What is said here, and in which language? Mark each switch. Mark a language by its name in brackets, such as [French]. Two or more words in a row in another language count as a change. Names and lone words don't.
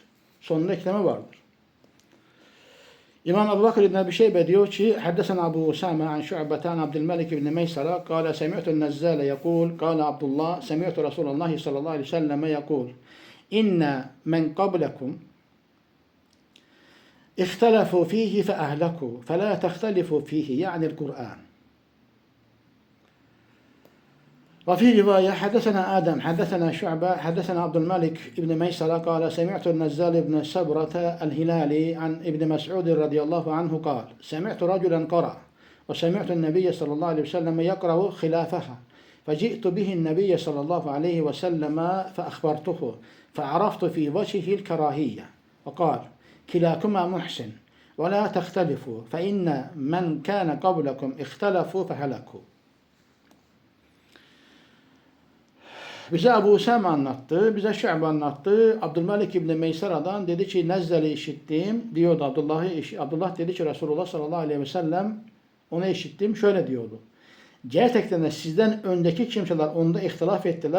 [Turkish] Sonunda ekleme vardır. İmam Ebu Bakır İbn Ebi Şeybe diyor ki [Arabic] حدثنا أبو أسامة عن شعبة عن عبد الملك بن ميسرة قال سمعت النزال يقول قال عبد الله سمعت رسول الله صلى الله عليه وسلم يقول إن من قبلكم اختلفوا فيه فأهلكوا فلا تختلفوا فيه يعني القرآن. وفي رواية حدثنا آدم حدثنا شعبة حدثنا عبد الملك ابن ميسرة قال سمعت النزال بن سبرة الهلالي عن ابن مسعود رضي الله عنه قال سمعت رجلا قرأ وسمعت النبي صلى الله عليه وسلم يقرأ خلافها فجئت به النبي صلى الله عليه وسلم فأخبرته فعرفت في وجهه الكراهية وقال كلاكما محسن ولا تختلفوا فإن من كان قبلكم اختلفوا فهلكوا. [Turkish] Bize Ebu Usame anlattı, bize Şu'be anlattı. Abdülmelik İbni Meysara'dan dedi ki Nezzal'i işittim diyordu. Abdullah dedi ki Resulullah sallallahu aleyhi ve sellem onu işittim. Şöyle diyordu. Gerçekten de sizden öndeki kimseler onda ihtilaf ettiler.